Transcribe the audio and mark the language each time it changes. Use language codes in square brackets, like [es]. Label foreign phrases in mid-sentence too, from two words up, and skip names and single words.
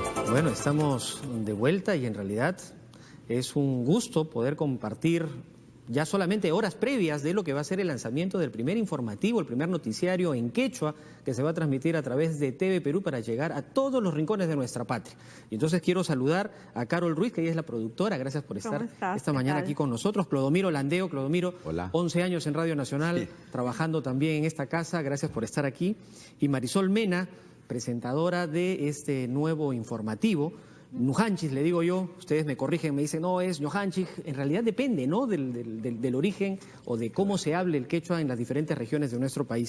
[es] Bueno, estamos de vuelta y en realidad es un gusto poder compartir ya solamente horas previas de lo que va a ser el lanzamiento del primer informativo, el primer noticiario en quechua que se va a transmitir a través de TV Perú para llegar a todos los rincones de nuestra patria. Y entonces quiero saludar a Carol Ruiz, que ella es la productora. Gracias por estar esta mañana aquí con nosotros. Clodomiro Landeo. Clodomiro, hola. 11 años en Radio Nacional, trabajando también en esta casa. Gracias por estar aquí. Y Marisol Mena, presentadora de este nuevo informativo. Ñujanchis, le digo yo, ustedes me corrigen, me dicen, no, es Ñujanchis, en realidad depende, ¿no?, del origen o de cómo se hable el quechua en las diferentes regiones de nuestro país.